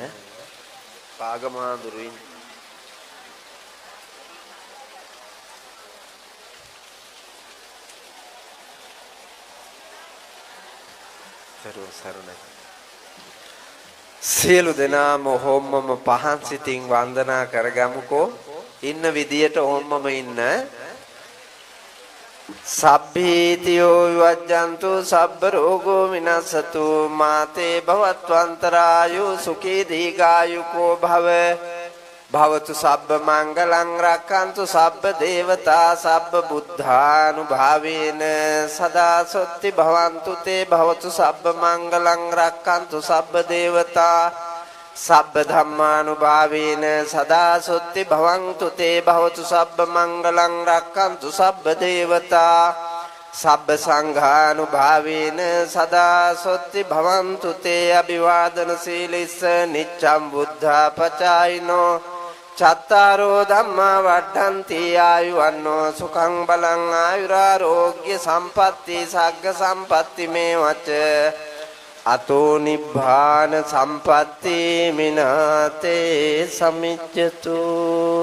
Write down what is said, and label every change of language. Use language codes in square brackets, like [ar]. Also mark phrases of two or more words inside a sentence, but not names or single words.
[si] පාගමාඳුරුයින් තෙරුවන් සරණයි. සියලු දෙනාම හොම්මම පහන් සිතින් වන්දනා කරගමුකෝ. ඉන්න විදියට හොම්මම ඉන්න. [pi] සබ්බීතියෝ විවජ්ජන්තු සබ්බ රෝගෝ විනස්සතු මාතේ භවත්වන්තරායු සුඛී දීඝායුකෝ භව භවතු සබ්බ මංගලං රක්ඛන්තු සබ්බ දේවතා සබ්බ බුද්ධානුභාවේන සදා සොත්ති භවන්තු තේ භවතු සබ්බ මංගලං රක්ඛන්තු සබ්බ දේවතා සබ්බ ධම්මානුභාවේන සදා සොත්ති භවන්තු තේ භවතු සබ්බ මංගලං රක්ඛන්තු සබ්බ දේවතා සබ්බ සංඝානුභාවේන සදා සොත්ති භවන්තු තේ අභිවාදන සීලිස්ස නිච්ඡම් බුද්ධාපචායිනෝ චත්තාරෝ ධම්මා වඩ්ඩන්ති ආයුවන්නෝ සුඛං බලං ආයුරාෝග්‍ය සම්පatti සග්ග සම්පatti මේ වච අතෝ නිබ්බාන සම්පatti මිනාතේ සමිච්ඡතු.